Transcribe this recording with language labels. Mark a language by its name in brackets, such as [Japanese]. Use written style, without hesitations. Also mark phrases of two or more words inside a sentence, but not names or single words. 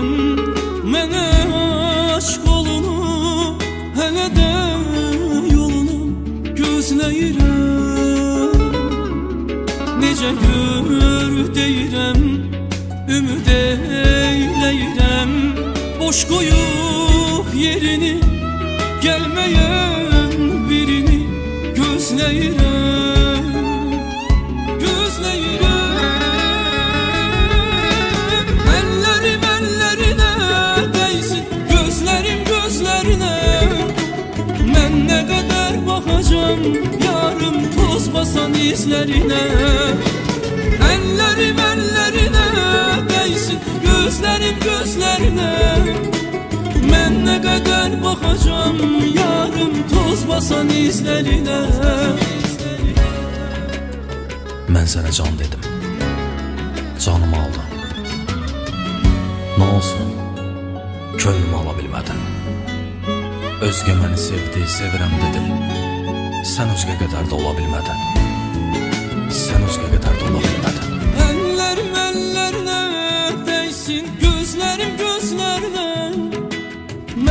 [Azerbaijani] Mənə aşk olunu, hələ də yolunu gözləyirəm. Necə gör deyirəm, ümid eyləyirəm. Boş qoyub yerini, gəlməyən birini gözləyirəm. [Turkish] Ellerim ellerine değsin, gözlerim gözlerine. Ben ne kadar bakacağım yarım toz basan izlerine. Ellerim ellerine değsin, gözlerim gözlerine. Ben ne kadar bakacağım yarım toz basan izlerine. [Azerbaijani] Mən sənə can dedim, canımı aldın. Nə olsun, könlümü ala bilmədin. Özgə məni sevdi, sevirəm dedim. Sən özgə qədər də ola bilmədin. Sən özgə qədər də ola bilmədin. [Turkish] Ellerim ellerine değsin, gözlerim gözlerine.